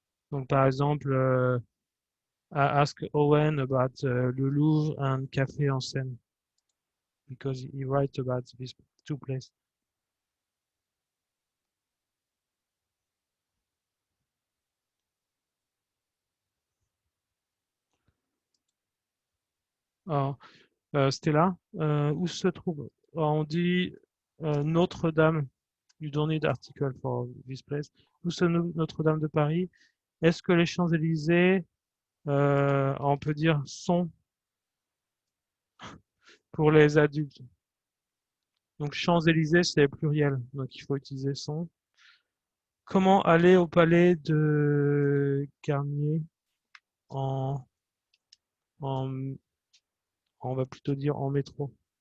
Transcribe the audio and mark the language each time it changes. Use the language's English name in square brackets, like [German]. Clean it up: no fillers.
[French] Donc, par exemple, [English] I ask Owen about le Louvre and Café en Seine because he writes about these two places. [French] Alors, Stella, où se trouve? Alors, on dit Notre-Dame. [English] You don't need article for this place. [French] Où se trouve Notre-Dame de Paris? Est-ce que les Champs-Élysées, on peut dire sont pour les adultes? Donc Champs-Élysées, c'est pluriel, donc il faut utiliser sont. Comment aller au palais de Garnier en, en, on va plutôt dire en métro?